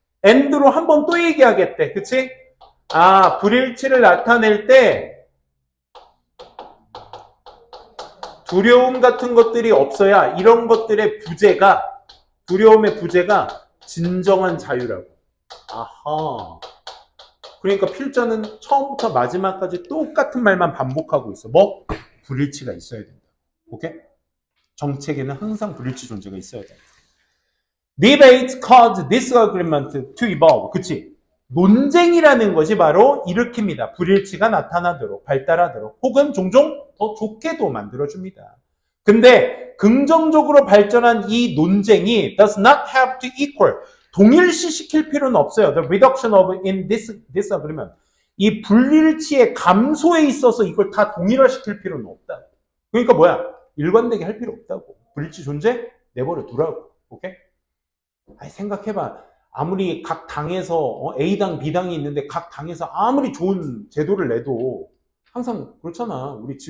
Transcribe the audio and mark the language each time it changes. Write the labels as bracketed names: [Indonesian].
[Korean] and로 한 번 또 얘기하겠대. 그치? 불일치를 나타낼 때 두려움 같은 것들이 없어야 이런 것들의 부재가, 두려움의 부재가 진정한 자유라고. 아하. 그러니까 필자는 처음부터 마지막까지 똑같은 말만 반복하고 있어. 뭐? 불일치가 있어야 된다. 오케이? 정책에는 항상 불일치 존재가 있어야 된다. [English] Debate caused disagreement to evolve. [Korean] 그치? 논쟁이라는 것이 바로 일으킵니다. 불일치가 나타나도록, 발달하도록, 혹은 종종 더 좋게도 만들어줍니다. 근데 긍정적으로 발전한 이 논쟁이 [English] does not have to equal, [Korean] 동일시시킬 필요는 없어요. [English] The reduction of in disagreement. [Korean] 이 불일치의 감소에 있어서 이걸 다 동일화시킬 필요는 없다. 그러니까 뭐야? 일관되게 할 필요 없다고. 불일치 존재? 내버려 두라고. 오케이? 생각해봐. 아무리 각 당에서 A당, B당이 있는데 각 당에서 아무리 좋은 제도를 내도 항상 그렇잖아.